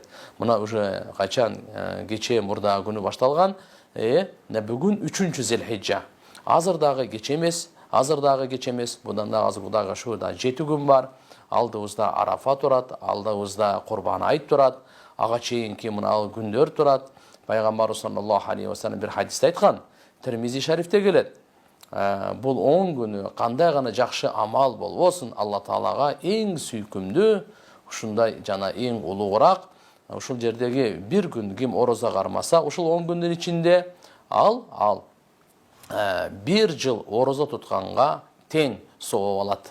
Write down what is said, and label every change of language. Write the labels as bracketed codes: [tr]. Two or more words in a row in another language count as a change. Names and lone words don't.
[ky] Мына уже качан кече мурда күнү башталган, бүгүн 3-Зилхижжа. Азыр дагы кеч эмес, будан да азыр Кудайга шүгүр 7 күн бар. Алдыбызда Арафа турат, алдыбызда Курбан айт турат, ага чейинки мына күндөр турат. Пайгамбар [ar] صلى الله عليه وسلم [ky] бир хадисте айткан, Тирмизи шарифте келет. Бул 10 күнү кандай гана жакшы амал болбосун, Алла Таалага эң сүйкүмдүү, ушундай жана эң улугураак, ушул жердеги бир күн ким орозо кармаса, ушул 10 күндүн ичинде ал бир жыл орозо тутканга тең сооп алат.